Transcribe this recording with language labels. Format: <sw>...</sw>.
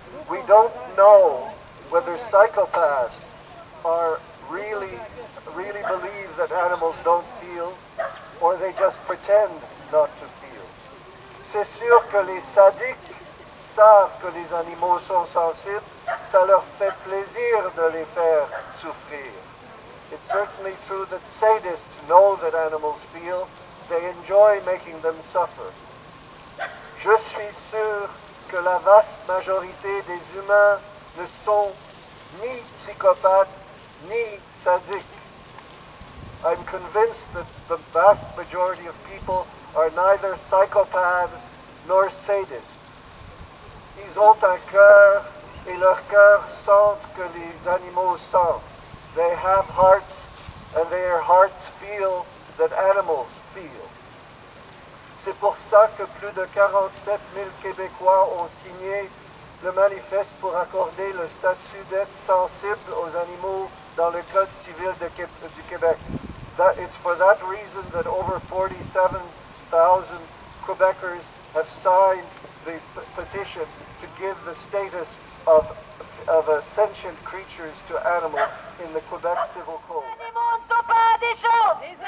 <en>We don't know whether psychopaths are really believe that animals don't feel, or they just pretend not to feel.</en> <fr>C'est sûr que les sadiques savent que les animaux sont sensibles, ça leur fait plaisir de les faire souffrir.</fr> <en>It's certainly true that sadists know that animals feel, they enjoy making them suffer.</en> <fr>Je suis sûr que la vaste majorité des humains ne sont ni psychopathes ni sadiques.</fr> <en>I'm convinced that the vast majority of people are neither psychopaths nor sadists.</en> <fr>Ils ont un cœur et leur cœur sent que les animaux sentent.</fr> <en>They have hearts and their hearts feel that animals feel.</en> <fr>C'est pour ça que plus de 47 000 Québécois ont signé le manifeste pour accorder le statut d'être sensible aux animaux dans le Code civil du Québec.</fr> <en>It's for that reason that over 47,000 Quebecers have signed the petition to give the status of sentient creatures to animals in the Quebec Civil Code.</en> <fr>Les animaux ne sont pas des choses.</fr>